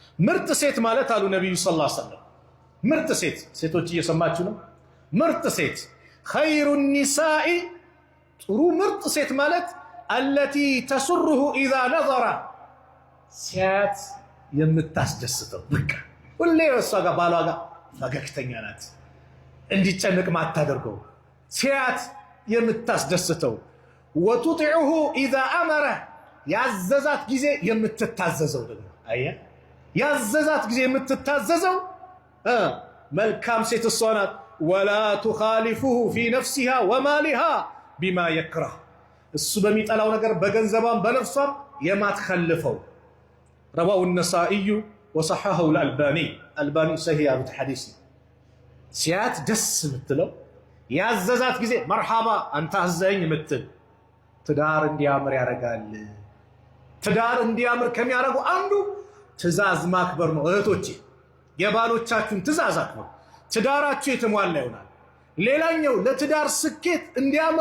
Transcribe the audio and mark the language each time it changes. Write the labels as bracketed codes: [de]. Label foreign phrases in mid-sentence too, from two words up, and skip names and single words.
[am] ምርጥ ሴት ማለት አሉ ነብዩ [ar] صلى الله عليه وسلم [am] ምርጥ ሴት ሴቶች እየሰማችሁ ነው ምርጥ ሴት [ar] خير النساء [am] ጥሩ ምርጥ ሴት ማለት [ar] التي تسره اذا نظر [am] ሲያት የምታስደስተው በቃ ሁሌ እሷ ጋር ባሏ ጋር ፈገግተኛ ናት እንዲጨነቅ ማታደርገው ሲያት የምታስደስተው [ar] وتطيعه اذا امر [am] ያዘዛት ጊዜ የምትታዘዘው ደግሞ አያ ያዘዛት ጊዜ የምትታዘዘው መልካም ሴት እሷ ናት [ar] ولا تخالفه في نفسها ومالها بما [am] يكره እሱ በሚጠላው ነገር በገንዘቧም በነፍሷም የማትخلፈው [ar] رواه النسائي وصححه الألباني الألباني صحيح هذا الحديث [am] ሲያት ደስ ምትለው ያዘዛት ጊዜ መርሐባ አንተ አዘኝ ምትል ትዳር እንዲያምር ያረጋል ትዳር እንዲያምር ከሚያረጉ አንዱ ትእዛዝ ማክበር ነው እህቶቼ የባሎቻችሁን ትእዛዝ አክብሩ ትዳራችሁ የተሟላ ይሆናል ሌላኛው ለትዳር ስኬት እንዲያምር